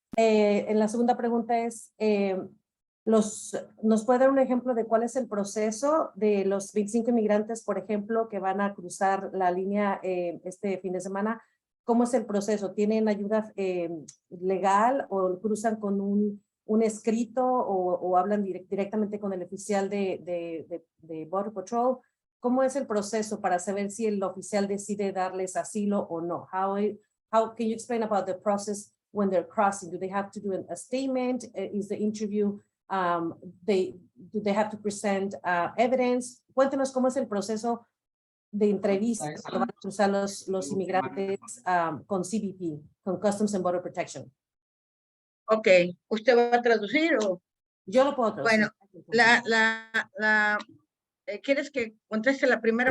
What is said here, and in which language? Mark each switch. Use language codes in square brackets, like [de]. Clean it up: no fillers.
[es] En la segunda pregunta es, ¿nos puede dar un ejemplo de cuál es el proceso de los 25 inmigrantes, por ejemplo, que van a cruzar la línea este fin de semana? ¿Cómo es el proceso? ¿Tienen ayuda legal o cruzan con un escrito o hablan directamente con el oficial de Border Patrol? ¿Cómo es el proceso para saber si el oficial decide darles asilo o no? [en] How can you explain about the process when they're crossing? Do they have to do a statement? Is the interview, do they have to present evidence? [es] Cuéntenos cómo es el proceso de entrevista que van a cruzar los inmigrantes con CBP, con Customs and Border Protection. Ok, ¿usted va a traducir o? Yo lo puedo traducir. Bueno, ¿quieres que conteste la primera